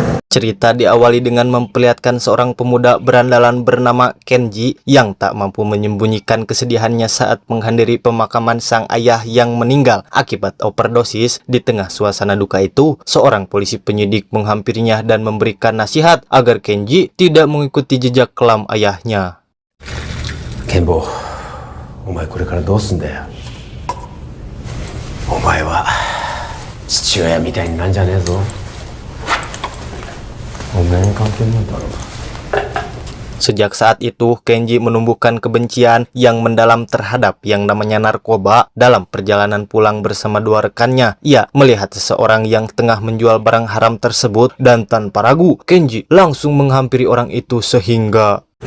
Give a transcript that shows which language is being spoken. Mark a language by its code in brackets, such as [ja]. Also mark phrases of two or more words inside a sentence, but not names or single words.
[id] Cerita diawali dengan memperlihatkan seorang pemuda berandalan bernama Kenji yang tak mampu menyembunyikan kesedihannya saat menghadiri pemakaman sang ayah yang meninggal akibat overdosis. Di tengah suasana duka itu, seorang polisi penyidik menghampirinya dan memberikan nasihat agar Kenji tidak mengikuti jejak kelam ayahnya. [ja] Kenbo, お前これからどうすんだよ? お前は土屋みたいになんじゃないぞ. [id] Sejak saat itu, Kenji menumbuhkan kebencian yang mendalam terhadap yang namanya narkoba. Dalam perjalanan pulang bersama dua rekannya, ia melihat seseorang yang tengah menjual barang haram tersebut dan tanpa ragu, Kenji langsung menghampiri orang itu sehingga